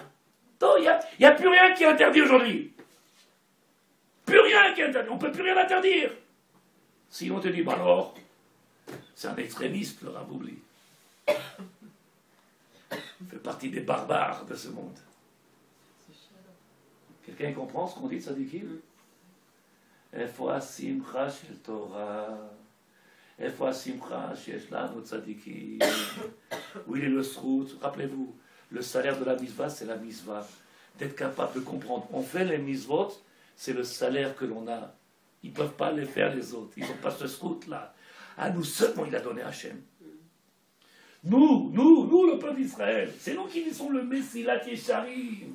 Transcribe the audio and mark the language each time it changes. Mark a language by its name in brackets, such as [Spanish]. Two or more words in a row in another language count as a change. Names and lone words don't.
[French] Il n'y a plus rien qui est interdit aujourd'hui. Plus rien qui est interdit. On ne peut plus rien interdire. Sinon on te dit, bah alors, c'est un extrémiste, le Rav oublie. Il fait partie des barbares de ce monde. Quelqu'un comprend ce qu'on dit de Tzadikim? [Hebrew] איפה השמחה של תורה. איפה השמחה שיש לנו צדיקים. [French] Où il est le srout? Rappelez-vous, le salaire de la misva, c'est la misva. D'être capable de comprendre. On fait les misvot, c'est le salaire que l'on a. Ils ne peuvent pas les faire les autres. Ils n'ont pas ce srout-là. À nous seulement, il a donné Hachem. Nous, le peuple d'Israël, c'est nous qui lisons le Messilat Yesharim.